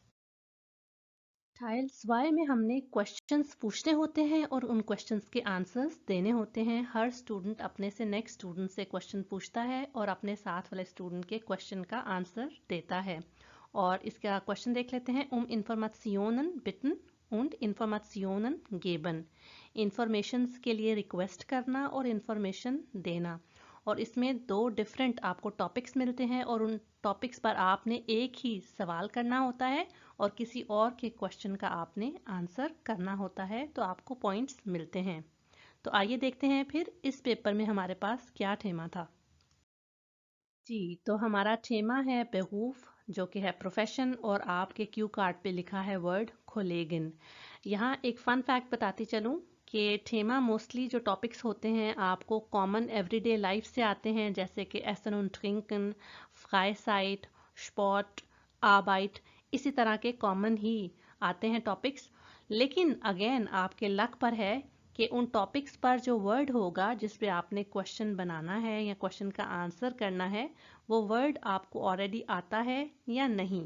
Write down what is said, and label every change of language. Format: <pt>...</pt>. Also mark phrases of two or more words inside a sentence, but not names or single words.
<hi>टाइल 2 में हमने क्वेश्चंस पूछने होते हैं और उन क्वेश्चंस के आंसर्स देने होते हैं। हर स्टूडेंट अपने से नेक्स्ट स्टूडेंट से क्वेश्चन पूछता है और अपने साथ वाले स्टूडेंट के क्वेश्चन का आंसर देता है। और इसका क्वेश्चन देख लेते हैं।</hi> <de>Informationen bitten und Informationen geben।</de> <hi>इंफॉर्मेशंस के लिए रिक्वेस्ट करना और इंफॉर्मेशन देना। और इसमें 2 डिफरेंट आपको टॉपिक्स मिलते हैं और उन टॉपिक्स पर आपने एक ही सवाल करना होता है और किसी और के क्वेश्चन का आपने आंसर करना होता है, तो आपको पॉइंट्स मिलते हैं। तो आइए देखते हैं फिर इस पेपर में हमारे पास क्या थीमा था। जी, तो हमारा थीमा है बेरूफ, जो कि है प्रोफेशन, और आपके क्यू कार्ड पे लिखा है वर्ड कोलेगन। यहाँ एक</hi> <en>fun fact</en> <hi>बताती चलूँ कि थीमा मोस्टली जो टॉपिक्स होते हैं आपको</hi> <en>common everyday life</en> <hi>से आते हैं, जैसे कि</hi> <de>essen und trinken, Freizeit, Sport, Arbeit,</de> <hi>इसी तरह के कॉमन ही आते हैं टॉपिक्स। लेकिन अगेन आपके लक पर है कि उन टॉपिक्स पर जो वर्ड होगा जिस पे आपने क्वेश्चन बनाना है या क्वेश्चन का आंसर करना है, वो वर्ड आपको ऑलरेडी आता है या नहीं।</hi>